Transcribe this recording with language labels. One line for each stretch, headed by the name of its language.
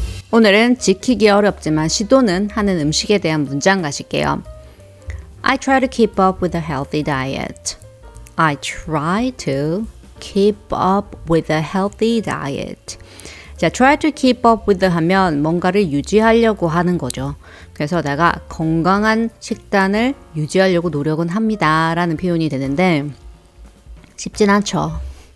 Korean: 오늘은 지키기 어렵지만 시도는 하는 음식에 대한 문장 가실게요.
English: I try to keep up with a healthy diet. I try to keep up with a healthy diet.
Korean: 자,
English: try to keep up with
Korean: 하면 뭔가를 유지하려고 하는 거죠. 그래서 내가 건강한 식단을 유지하려고 노력은 합니다 라는 표현이 되는데 쉽진 않죠.